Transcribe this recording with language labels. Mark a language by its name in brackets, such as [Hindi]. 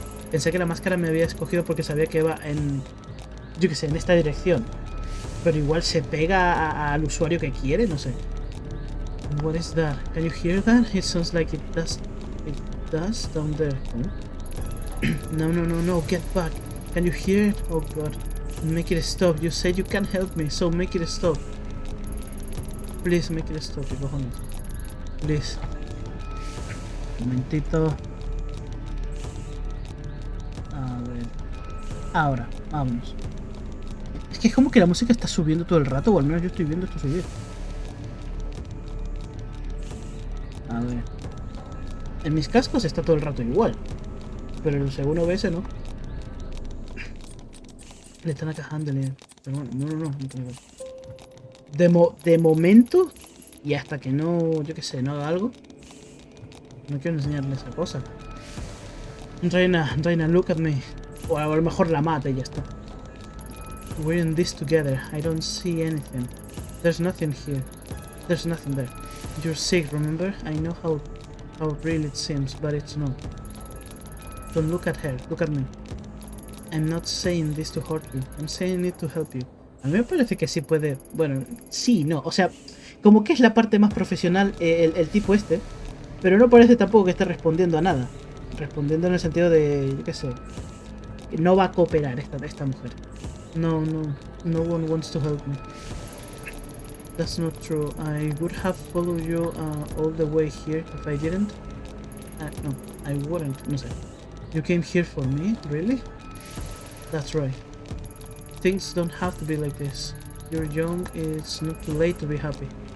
[Spanish] Pensé que la máscara me había escogido porque sabía que iba en... yo que sé, en esta dirección. Pero igual se pega al usuario que quiere, no sé. [English] What is that? Can you hear that? It sounds like it does down there. No, get back. Can you hear it? Oh god. Make it stop. You said you can't help me, so make it stop. Please make it stop, [Spanish] ¿qué cojones? [English] Please. [Spanish] Un momentito. A ver. Ahora, vámonos. Es que es como que la música está subiendo todo el rato, o al menos yo estoy viendo esto subir. A ver. En mis cascos está todo el rato igual. Pero el segundo OBS no. Le están acajándole. Pero bueno, no te lo digo. De momento, y hasta que no, yo qué sé, no haga algo, no quiero enseñarle esa cosa. [English] Reina, look at me. [Spanish] O a lo mejor la mata y ya está. [English] We're in this together. I don't see anything. There's nothing here. There's nothing there. You're sick, remember? I know how real it seems, but it's not. Don't look at her. Look at me. I'm not saying this to hurt you. I'm saying it to help you. [Spanish] A mí me parece que sí puede... Bueno, sí, no. O sea, como que es la parte más profesional el tipo este. Pero no parece tampoco que esté respondiendo a nada. Respondiendo en el sentido de... Yo qué sé. No va a cooperar esta mujer. [English] No one wants to help me. That's not true. I would have followed you all the way here if I didn't. No, I wouldn't. [Spanish] No sé. [English] You came here for me? Really? That's right. Things don't have to be like this. You're young, it's not too late to be happy.